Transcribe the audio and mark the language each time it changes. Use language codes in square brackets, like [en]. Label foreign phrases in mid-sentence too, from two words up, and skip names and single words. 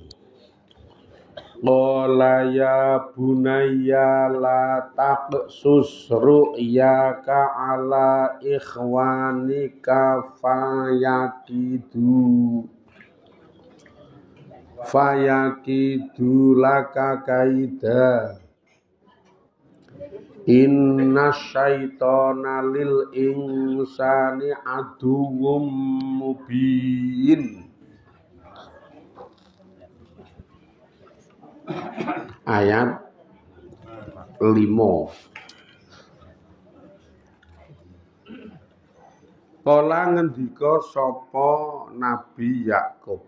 [ar] قال يا بني لا تقصص رؤياك على إخوتك فيكيدوا لك كيدا. إن الشيطان للإنسان عدو مبين. [jv] Ayat 5. Kala ngendika sapa Nabi Yakub.